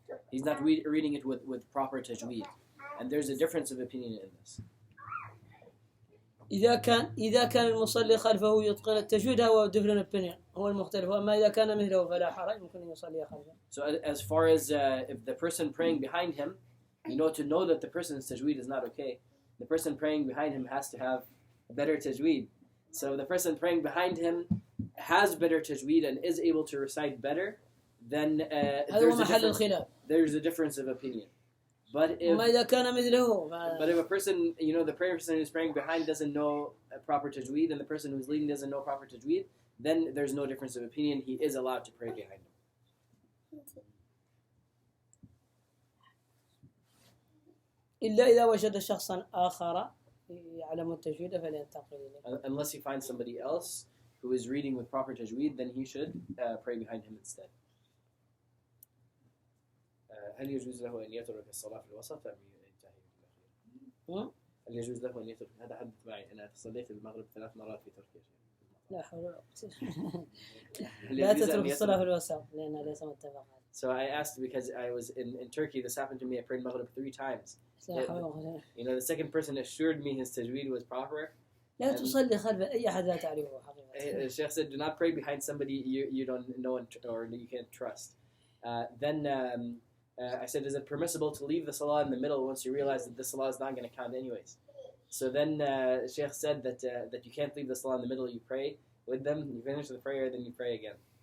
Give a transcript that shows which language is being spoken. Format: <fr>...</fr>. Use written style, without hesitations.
<en>He's not reading it with proper tajweed, and there's a difference of opinion in this.</en> <ar>إذا كان المصلي خلفه يتقن التجويد هو</ar> <en>different opinion،</en> <ar>هو المختلف. وأما إذا كان مثله فلا حرج، ممكن أن يصلي خلفه.</ar> <en>So as far as if the person praying behind him, to know that the person's tajweed is not okay, the person praying behind him has to have better tajweed. So the person praying behind him has better tajweed and is able to recite better, then</en> <ar>هذا هو محل الخلاف.</ar> <en>there's a difference of opinion. But</en> <ar>وما إذا كان مثله</ar> <en>if a person, the person who's praying behind doesn't know proper tajweed, and the person who's leading doesn't know proper tajweed, then there's no difference of opinion. He is allowed to pray behind him.</en> <ar>إلا إذا وجد شخصا آخر يعلم التجويد فلينتقل إليه.</ar> <en>Unless he finds somebody else who is reading with proper tajweed, then he should pray behind him instead.</en> <ar>هل يجوز له أن يترك الصلاة في الوسط أم ينتهي بالأخير؟ هل يجوز له أن يترك؟ هذا حدث معي، أنا صليت المغرب 3 مرات في تركيا. لا حول ولا قوة. لا تترك الصلاة في الوسط لأنها ليس متفقا.</ar> <en>So I asked because I was in Turkey. This happened to me. I prayed Maghrib 3 times. The second person assured me his tajweed was proper.</en> <ar>لا تصلي خلف أي أحد لا تعرفه حقيقة.</ar> <en>The Shaykh said, do not pray behind somebody you don't know or you can't trust. Then I said, is it permissible to leave the salah in the middle once you realize that the salah is not going to count anyways? So then Shaykh said that you can't leave the salah in the middle. You pray with them, you finish the prayer, then you pray again.</en>